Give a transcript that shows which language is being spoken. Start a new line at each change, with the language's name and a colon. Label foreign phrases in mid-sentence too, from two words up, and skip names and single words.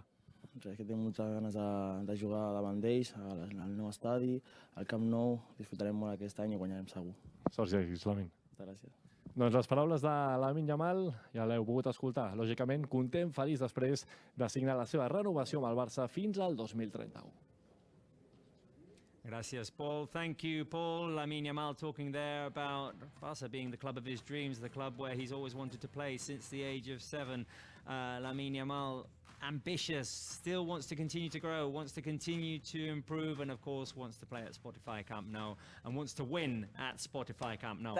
Catalan: Res, que tinc moltes ganes de jugar davant d'ells, al nou estadi, al Camp Nou. Disfrutarem molt aquest any i guanyarem segur. Sort i èxits, Lamine. Moltes gràcies. Doncs les paraules de Lamine Yamal ja l'heu pogut escoltar. Lògicament, content, feliç després de signar la seva renovació amb el Barça fins al 2031.
English: Gracias, Paul. Thank you, Paul. Lamine Yamal talking there about Barça being the club of his dreams, the club where he's always wanted to play since the age of 7. Lamine Yamal, ambitious, still wants to continue to grow, wants to continue to improve, and of course wants to play at Spotify Camp Nou and wants to win at Spotify Camp Nou.